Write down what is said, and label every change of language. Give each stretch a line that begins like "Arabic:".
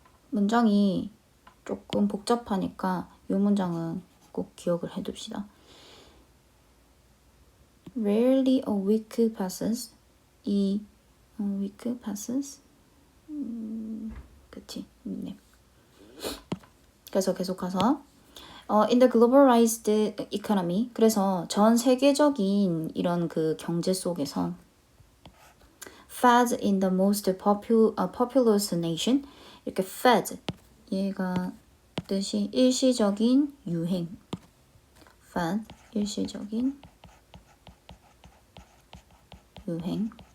Korean: 문장이 조금 복잡하니까 이 문장은 꼭 기억을 해둡시다.
English: Rarely a week passes. 이 week passes.
Korean: 그치? 네. 그래서 계속 가서
English: in the globalized economy.
Korean: 그래서 전 세계적인 이런 그 경제 속에서
English: fad in the most populous nation.
Korean: 이렇게 fad 얘가 뜻이 일시적인 유행. fad 일시적인 유행.